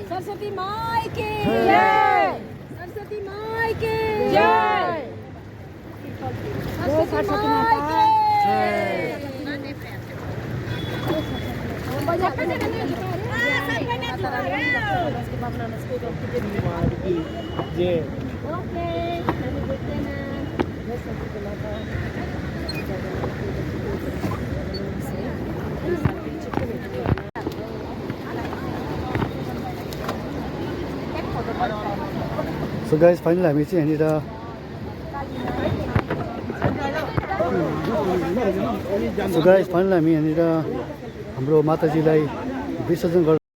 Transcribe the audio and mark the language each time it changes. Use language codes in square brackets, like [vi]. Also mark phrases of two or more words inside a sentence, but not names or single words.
[hi] सरस्वती माई की जय। सरस्वती माई की जय। सरस्वती माई की जय। [en] so guys [ne] फाइनल हामी चाहिँ यहाँनिर हाम्रो माताजीलाई विसर्जन गर्न